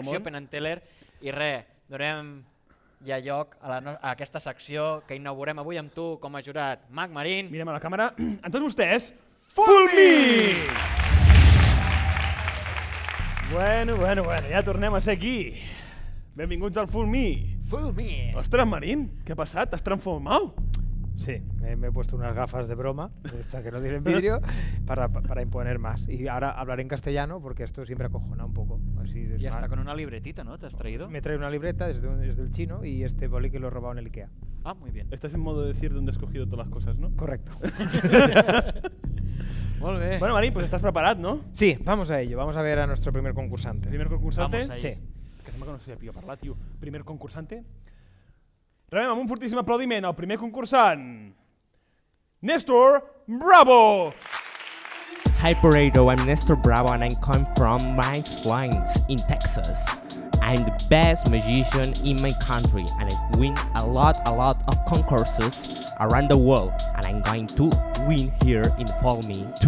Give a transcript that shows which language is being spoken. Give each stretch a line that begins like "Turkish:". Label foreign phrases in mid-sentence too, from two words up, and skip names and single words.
Catalan: Sí, hem fet selecció Penn and Teller i res, donem hi ha lloc a aquesta secció que inaugurem avui amb tu com a jurat. Marc Marín. Mirem a la càmera. Amb tots vostès, Fulmi! Bueno, ja tornem a ser aquí. Benvinguts al Fulmi. Fulmi! Ostres, Marín, què ha passat? T'has transformat? Sí,
Spanish: me he puesto unas gafas de broma, esta que no tienen vídeo, para imponer más. Y ahora hablaré en castellano porque esto siempre acojona un poco. Así Y hasta con una libretita, ¿no? ¿Te has traído? Me trae una libreta desde el chino y este boli que lo he robado en el Ikea. Ah, muy bien. Estás en modo de decir dónde has cogido todas las cosas, ¿no? Correcto.
Catalan: Molt bé.
Spanish: Bueno, Marín, pues estás preparado, ¿no? Sí, vamos a ello. Vamos a ver a nuestro primer concursante. Primer concursante. Vamos ahí. Sí.
Catalan: Que sembla que no sabia parlar, tio.
Spanish: Primer concursante.
Catalan: Rebem amb un fortíssim aplaudiment al primer concursant, Néstor Bravo!
English: Hi Pareto, I'm Nestor Bravo and I come from Mines Lines in Texas. I'm the best magician in my country and I win a lot of concourses around the world and I'm going to win here in Follow Me too.